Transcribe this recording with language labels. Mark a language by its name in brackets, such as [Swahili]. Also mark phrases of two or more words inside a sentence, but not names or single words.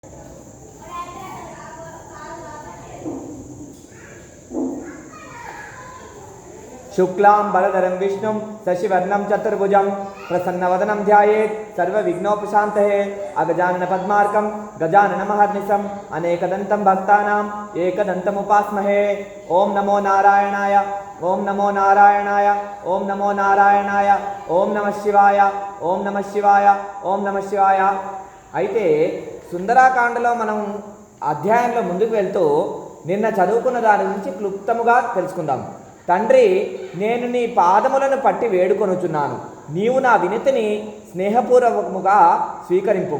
[Sanskrit] शुक्लां बलधरं विष्णुं शशिवर्णं चतुर्भुजं प्रसन्नवदनं ध्यायेत् सर्वविघ्नोपशान्तये अगजानन पद्मार्कं गजाननमहर्निशम् अनेकदन्तं भक्तानाम् एकदन्तमुपास्महे। ओं नमो नारायणाय, ओं नमो नारायणाय, ओं नमो नारायणाय, ओं नमः शिवाय, ओं नमः शिवाय, ओं नमः शिवाय। [Telugu] అయితే సుందరాకాండలో మనం అధ్యాయంలో ముందుకు వెళ్తూ నిన్న చదువుకున్న దాని గురించి క్లుప్తముగా తెలుసుకుందాం. తండ్రి, నేను నీ పాదములను పట్టి వేడుకొనుచున్నాను, నీవు నా వినతిని స్నేహపూర్వకముగా స్వీకరింపుము.